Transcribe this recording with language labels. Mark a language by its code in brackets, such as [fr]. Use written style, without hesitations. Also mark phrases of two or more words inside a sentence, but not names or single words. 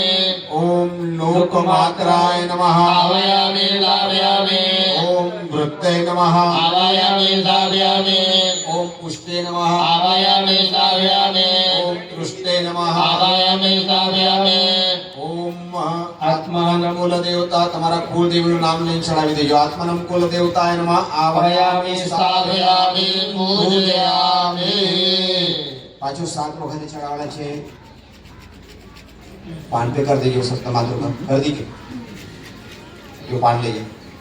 [sa] ओम लोकमातराय नमः आवायामि स्थापयामि ओम वृत्ते नमः आवायामि स्थापयामि ओम पुष्टे नमः आवायामि स्थापयामि ओम तुष्टे नमः आवायामि स्थापयाmi ओम आत्मानं कुल देवता [gu] તમારા કુળદેવનું નામ લઈને ચડાવી દેજો [sa] આત્માनं કુલ દેવતાય નમઃ आवायामि स्थापयामि पूजयामि [gu] પાછું 7 વખતે ચડાવવાના છે પાન પે કર દેજો સપ્તમાત્ર [hi] कर दीजो [gu] જો પાન લેજો